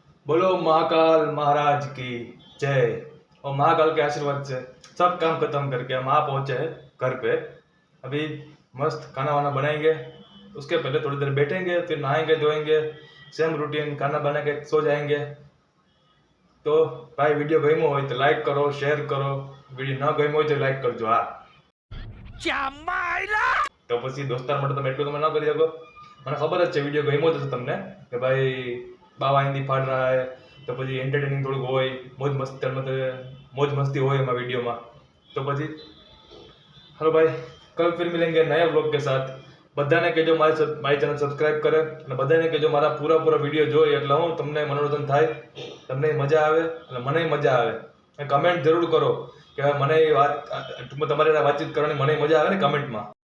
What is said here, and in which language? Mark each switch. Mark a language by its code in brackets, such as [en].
[hi] बोलो महाकाल महाराज की जय. और महाकाल के आशीर्वाद से सब काम खत्म करके हम आ पहुंचे हैं घर पे. अभी मस्त खाना वाना बनाएंगे. उसके पहले थोड़ी देर बैठेंगे, फिर नहाएंगे धोएंगे, सेम रूटीन खाना बना के सो जाएंगे. तो भाई वीडियो गम्यो हो तो लाइक करो, शेयर करो. वीडियो न गम्यो हो तो लाइक करजो. [gu] हाँ तो પછી દોસ્તાર માટે તમે એટલું તમે ન કરી શકો. મને ખબર જ છે વિડીયો ગમ્યો હશે તમને કે ભાઈ બાવા હિન્દી [hi] ફાડ રહા હે. [gu] તો પછી એન્ટરટેનિંગ થોડુંક હોય, મોજ મસ્તી હોય એમાં વિડીયોમાં. [hi] તો પછી हेलो भाई, कल फिर मिलेंगे नए व्लॉग के साथ. [gu] બધાને કહેજો મારી ચેનલ સબસ્ક્રાઇબ કરે અને બધાને કહેજો મારા પૂરા વિડીયો જોઈએ એટલે હું તમને મનોરંજન થાય, તમને મજા આવે અને મને મજા આવે. અને કમેન્ટ જરૂર કરો કે મને વાત તમારી સાથે વાતચીત કરવાની મને મજા આવે ને કમેન્ટમાં.